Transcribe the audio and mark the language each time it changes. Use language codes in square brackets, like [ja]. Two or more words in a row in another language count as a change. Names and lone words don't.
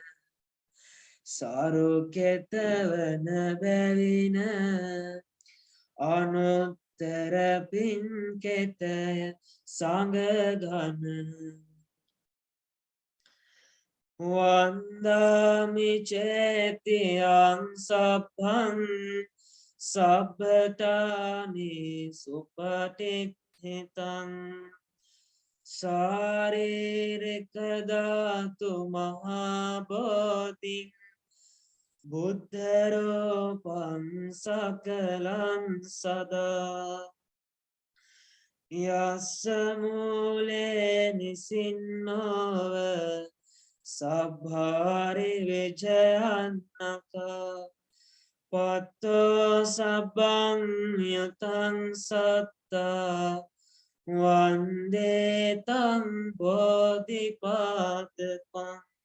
[si] සරු කෙතවන බැවින අනුත්තර පින් කෙතය [pi] සංඝගණ වන්දාමි චේතියං සබ්බං සබ්බතානි සුපටිත්ථිතං සාරිරික ධාතු මහා බෝධි බුද්ධ රූපං සකලං සදා යස්ස මූලේ නිසින්නව සබ්භාරි විජයන්නක පත්තෝ සබ්බං යතං සත්තා වන්දේ තං බෝධිපාදකං